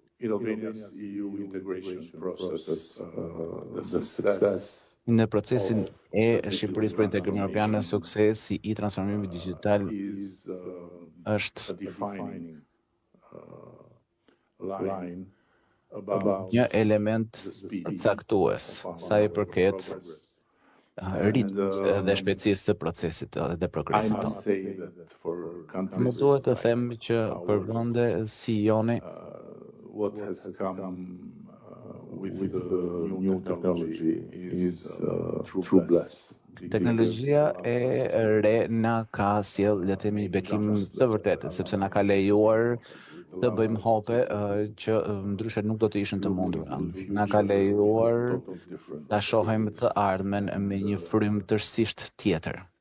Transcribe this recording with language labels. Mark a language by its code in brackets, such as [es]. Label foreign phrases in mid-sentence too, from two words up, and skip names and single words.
[sq] Në procesin e Shqipërisë për integrimin evropian, suksesi i transformimit digjital është një element caktues sa i përket ritmit dhe shpejtësisë së procesit dhe progresit tonë. Më duhet të them që për vende si joni, [en] what has come with the new technology is true bless. [sq] Teknologjia e re na ka sjell, le të themi, bekim të vërtetë, sepse na ka lejuar të bëjmë hope që ndryshe nuk do të ishin të mundura. Na ka lejuar ta shohim të ardhmen me një frym tërësisht tjetër.